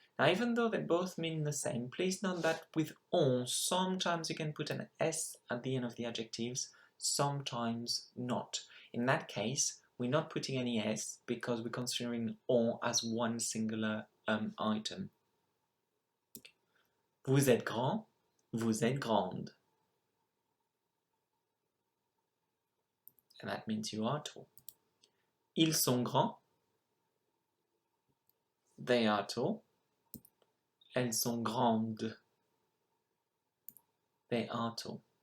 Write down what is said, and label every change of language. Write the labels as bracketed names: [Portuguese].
[English] Now, even though they both mean the same, please note that with on, sometimes you can put an S at the end of the adjectives, sometimes not. In that case, we're not putting any S because we're considering on as one singular item. [French] Vous êtes grand, vous êtes grande. [English] And that means you are tall. [French] Ils sont grands. [English] They are tall. [French] Elles sont grandes. [English] They are tall.